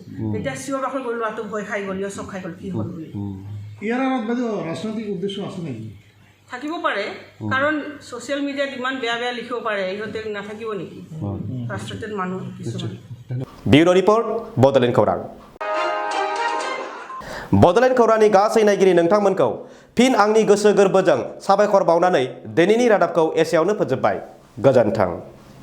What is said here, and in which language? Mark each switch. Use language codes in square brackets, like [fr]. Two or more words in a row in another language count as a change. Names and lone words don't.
[as] তেতিয়া চিঞৰ বাখৰ কৰি ল'ৰাটো ভয় খাই গ'ল, চক খাই গ'ল কি হ'ল বুলি। ইয়াৰ ৰাজনৈতিক উদ্দেশ্য আছে নেকি? থাকিব পাৰে, কাৰণ [en] social media [as] ইমান বেয়া লিখিব পাৰে, ইহঁতে নাথাকিব নেকি ফ্ৰাষ্ট্ৰেটেড মানুহ কিছুমান। [en] Bureau Report, Bodoland Khourang. [brx] Bodoland Khourangनि गासै नायगिरि नोंथांमोनखौ फिन आंनि गोसो गोरबोजों साबायखर बावनानै दिनैनि रादाबखौ एसेयावनो फोजोबबाय। गोजोन्थों।